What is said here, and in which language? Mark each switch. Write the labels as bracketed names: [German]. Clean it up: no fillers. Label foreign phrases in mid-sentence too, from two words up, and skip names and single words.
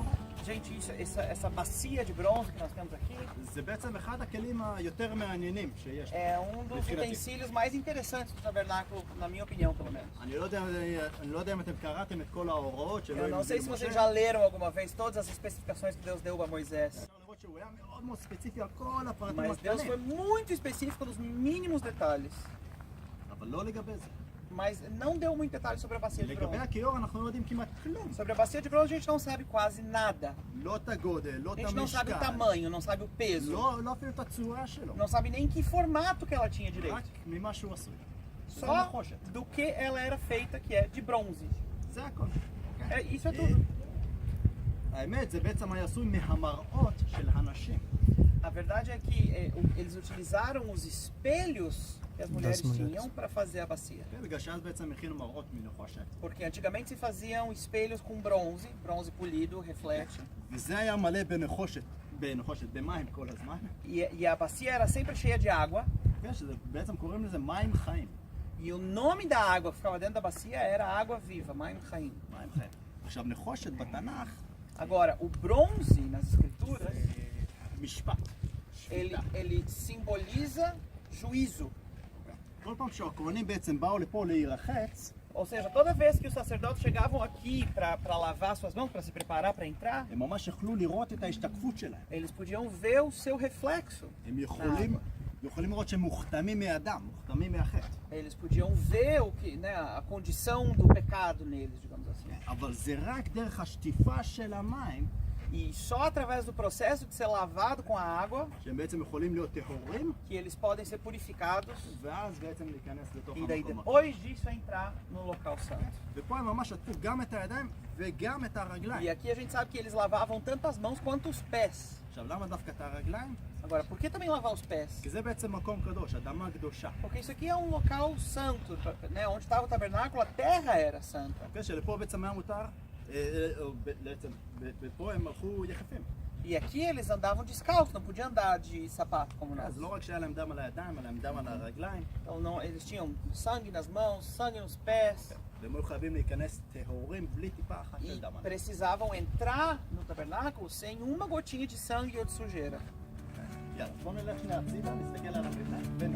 [Portuguese] Gente, essa bacia de bronze que nós temos aqui [Hebrew] זה בעצם אחד הכלים היותר מעניינים שיש. [Portuguese] é dos utensílios mais interessantes do tabernáculo, na minha opinião, pelo menos. [Hebrew] אני לא יודע אם אתם קראתם את כל ההוראות שלא [Portuguese] Eu não sei se vocês já leram alguma vez todas as especificações que Deus deu a Moisés. [Hebrew] אפשר לראות שהוא היה מאוד מאוד ספציפי על כל הפרטים [Portuguese] Mas Deus foi [Hebrew] הקטנים. [Portuguese] muito específico nos mínimos detalhes. [Hebrew] אבל לא לגבי זה. [Portuguese] Mas não deu muito detalhe sobre a bacia de [Hebrew] לגבי [Portuguese] bronze. [Hebrew] הכיור אנחנו לא יודעים כמעט כלום. [Portuguese] Sobre a bacia de bronze a gente não sabe quase nada. [Hebrew] לא את הגודל, לא את [Portuguese] A gente não sabe o [Hebrew] המשקל. [Portuguese] tamanho, não sabe o peso. [Hebrew] לא אפילו את הצורה שלו. [Portuguese] Não sabe nem que formato que ela tinha direito. [Hebrew] רק ממה שהוא עשוי. זה [Portuguese] Só [Hebrew] נחושת. [Portuguese] do que ela era feita, que é de bronze. [Hebrew] זה הכל. [Portuguese] Isso é tudo. [Hebrew] האמת, זה בעצם היה עשוי מהמראות של הנשים. [Portuguese] A verdade é que eles utilizaram os espelhos que as mulheres tinham para fazer a bacia. [Hebrew] בגלל שאז בעצם הכינו מראות מנחושת. [Portuguese] Porque antigamente se faziam espelhos com bronze polido, reflete. [Hebrew] וזה היה מלא בנחושת, במים כל הזמן. [Portuguese] E a bacia era sempre cheia de água. [Hebrew] בעצם קוראים לזה מים חיים. [Portuguese] E o nome da água que ficava dentro da bacia era água viva, [Hebrew] מים חיים. מים חיים. עכשיו נחושת בתנ"ך, [Portuguese] Agora, o bronze nas escrituras, [Hebrew] משפט. [Portuguese] ele simboliza juízo. [Hebrew] כל פעם שהכהנים בעצם באו לפה להירחץ, [Portuguese] Ou seja, toda vez que os sacerdotes chegavam aqui para lavar suas mãos, para se preparar para entrar, [Hebrew] הם ממש יכלו לראות את ההשתקפות שלהם. [Portuguese] eles podiam ver o seu reflexo. [Hebrew] הם יכולים לראות שהם מוכתמים מאדם, מוכתמים מהחטא. [Portuguese] Eles podiam ver o que, né, a condição do pecado neles, digamos assim. [Hebrew] אבל זה רק דרך השטיפה של המים, [Portuguese] E só através do processo de ser lavado com a água [Hebrew] שהם בעצם יכולים להיות טהורים, [Portuguese] que eles podem ser purificados [Hebrew] ואז בעצם להיכנס לתוך [Portuguese] e daí [Hebrew] המקום. [Portuguese] depois disso entrar no local santo. [Hebrew] ופה הם ממש עטפו גם את הידיים וגם את הרגליים. [Portuguese] E aqui a gente sabe que eles lavavam tanto as mãos quanto os pés. [Hebrew] עכשיו, למה דווקא את הרגליים? [Portuguese] Agora, por que também lavar os pés? [Hebrew] כי זה בעצם מקום קדוש, אדמה קדושה. [Portuguese] Porque isso aqui é um local santo, né? Onde estava o tabernáculo, a terra era santa. [Hebrew] כן, שלפה בעצם היה מותר, בעצם, ופה הם הלכו יחפים. [Portuguese] E aqui eles andavam descalços, não podiam andar de sapato como nós. [Hebrew] אז לא רק שהיה להם דם על הידיים, אלא להם דם על הרגליים, [Portuguese] Então não, eles tinham sangue nas mãos, sangue nos pés [Hebrew] והם היו חייבים להיכנס טהורים בלי טיפה אחת של [Portuguese] e [Hebrew] דם. [Portuguese] precisavam entrar no tabernáculo sem uma gotinha de sangue ou de sujeira. [Hebrew] יאללה, בואו נלך שנייה הצידה, נסתכל על המבנה, [Portuguese] Então [Hebrew] ונראה.